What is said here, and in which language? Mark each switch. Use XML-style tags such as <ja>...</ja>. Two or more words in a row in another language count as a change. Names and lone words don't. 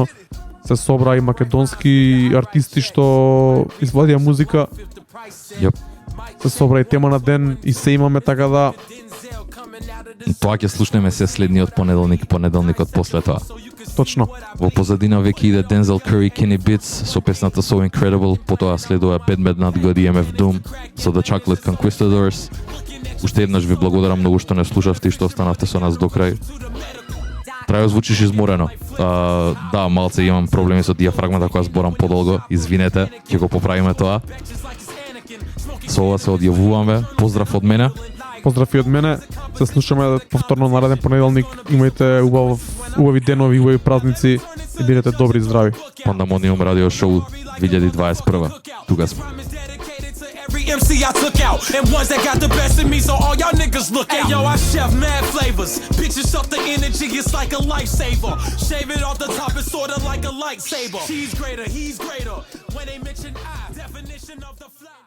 <mk>Се собра и македонски артисти што извадија музика. Јап. Се собра и тема на ден и се имаме, така да Тоа ќе слушнеме се следниот понеделник и понеделникот после тоа. точно. Во позадина веќе иде Denzel Curry, Kenny Beats со песната So Incredible, потоа следува Bad Midnight God EMF Doom со The Chocolate Conquistadors. Уште еднаш ви благодарам многу што не слушавте и што останавте со нас до крај. Трајо, звучиш изморено. Да, малце имам проблеми со диафрагмата кога зборам подолго. Извинете, ќе го поправиме тоа. Со ова се одјавуваме. Поздрав од мене. Поздрав и од мене. Се слушаме повторно нареден понеделник. Имајте убави денови, убави празници и бидете добри и здрави. Пандамониум радио шоу 2021. Тука сме.</mk> <en>Every MC I took out, and ones that got the best in me, so all y'all niggas look out. Hey, yo, I chef mad flavors. Bitches up the energy, it's like a lifesaver. Shave it off the top, it's sorta like a lightsaber. She's greater, he's greater. When they mention I, definition of the</en>